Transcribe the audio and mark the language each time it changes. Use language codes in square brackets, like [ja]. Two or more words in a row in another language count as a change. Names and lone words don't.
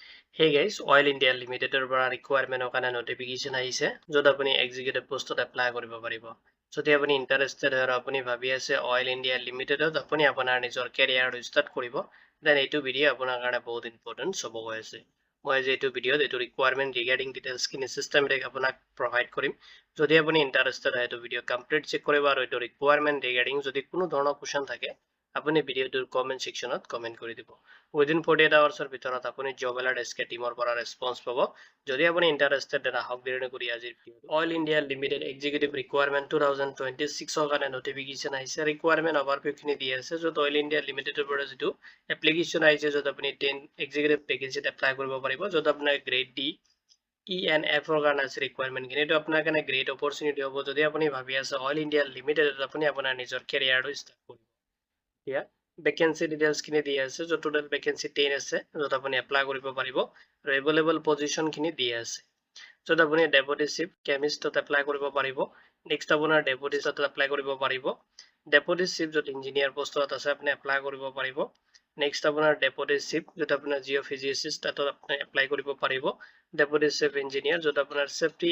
[en] Hey guys, [as] Oil India Limited ৰ পৰা requirement কাৰণে notification আহিছে য'ত আপুনি executive postত apply কৰিব পাৰিব। যদি আপুনি interested হয় আৰু আপুনি ভাবি আছে Oil India Limitedত আপুনি আপোনাৰ নিজৰ [en] career start [as] কৰিব, then এইটো ভিডিঅ' আপোনাৰ কাৰণে বহুত important হ'ব গৈ আছে। মই আজি এইটো ভিডিঅ'ত এইটো [en] requirement regarding details [as] খিনি systematic আপোনাক provide কৰিম। যদি আপুনি interested হয় এইটো ভিডিঅ' [en] complete check [as] কৰিব আৰু এইটো [en] requirement regarding [as] যদি কোনো ধৰণৰ question থাকে আপুনি ভিডিঅ'টোৰ [en] comment section [as] ত comment কৰি দিব। [en] Within 48 hours [as] ভিতৰত আপুনি [en] job alert [as] SK টিমৰ পৰা response পাব। যদি আপুনি interested আহক দেৰি নকৰি আজিৰ ভিডিঅ'টো Oil India Limited Executive Requirement 2026 কাৰণে notification আহিছে [en] requirement overview [as] খিনি দি আছে য'ত Oil India Limited পৰা যিটো application আহিছে য'ত আপুনি 10 [en] executive vacancy apply [as] কৰিব পাৰিব য'ত আপোনাৰ [en] grade D ENF [as] ৰ কাৰণে আছে requirement খিনি এইটো আপোনাৰ কাৰণে [en] great opportunity [as] হ'ব যদি আপুনি ভাবি আছে Oil India Limited আপুনি আপোনাৰ নিজৰ [en] career start [as] কৰিব। এতিয়া [en] vacancy details [as] খিনি দি আছে য'ত [en] total vacancy [as] 10 আছে য'ত আপুনি এপ্লাই কৰিব পাৰিব আৰু [en] available position [as] খিনি দি আছে য'ত আপুনি [en] deputy chief chemist [as] এপ্লাই কৰিব পাৰিব নেক্সট আপোনাৰ [en] deputy chief [as] এপ্লাই কৰিব পাৰিব [en] deputy chief [as] য'ত [en] engineer post [as] আছে আপুনি এপ্লাই কৰিব পাৰিব নেক্সট আপোনাৰ [en] deputy chief [as] য'ত আপোনাৰ জিঅ'ফিজিচিষ্ট তাত আপুনি এপ্লাই কৰিব পাৰিব [en] deputy chief engineer [as] য'ত আপোনাৰ চেফটি